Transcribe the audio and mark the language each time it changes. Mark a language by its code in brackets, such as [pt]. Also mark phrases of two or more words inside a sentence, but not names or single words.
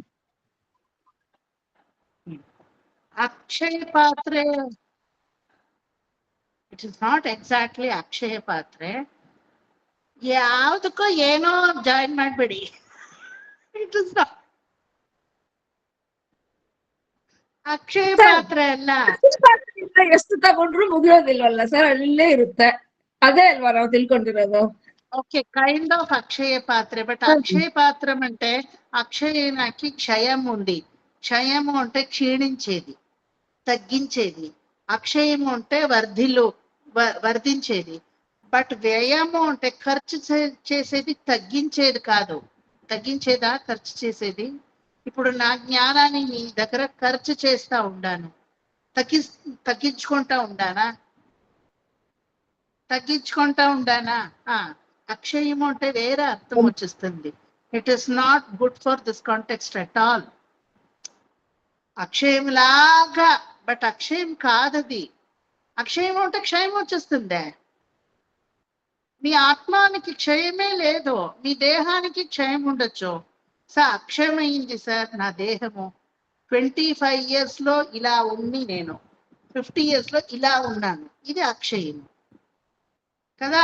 [kn] ಅಕ್ಷಯ ಪಾತ್ರೆ, [en] It is not exactly [kn] ಅಕ್ಷಯ ಪಾತ್ರೆ. ಯಾವ್ದಕ್ಕೋ ಏನೋ ಜಾಯಿನ್ ಮಾಡ್ಬೇಡಿ. [en] It is not [kn] ಅಕ್ಷಯ ಪಾತ್ರೆ ಅಲ್ಲ. ಎಷ್ಟು ತಗೊಂಡ್ರು ಮುಗಿಯೋದಿಲ್ವಲ್ಲ ಸರ್, ಅಲ್ಲೇ ಇರುತ್ತೆ. ಅದೇ ಅಲ್ವಾ ನಾವು ತಿಳ್ಕೊಂಡಿರೋದು. [te] ఓకే, [en] kind of [te] అక్షయ పాత్ర. బట్ అక్షయ పాత్రం అంటే అక్షయానికి క్షయం ఉంది. క్షయము అంటే క్షీణించేది, తగ్గించేది. అక్షయము అంటే వర్ధించేది. బట్ వ్యయము అంటే ఖర్చు చేసేది, తగ్గించేది కాదు. తగ్గించేదా ఖర్చు చేసేది? ఇప్పుడు నా జ్ఞానాన్ని నీ దగ్గర ఖర్చు చేస్తా ఉండాను, తగ్గించుకుంటా ఉండానా? తగ్గించుకుంటా ఉండానా? అక్షయము అంటే వేరే అర్థం వచ్చేస్తుంది. [en] It is not good for this context at all. [te] అక్షయం లాగా, బట్ అక్షయం కాదది. అక్షయం అంటే క్షయం వచ్చేస్తుందే. మీ ఆత్మానికి క్షయమే లేదు, మీ దేహానికి క్షయం ఉండొచ్చు. సార్ అక్షయమైంది సార్ నా దేహము, 25 years లో ఇలా ఉంది, నేను 50 years లో ఇలా ఉన్నాను, ఇది అక్షయము కదా.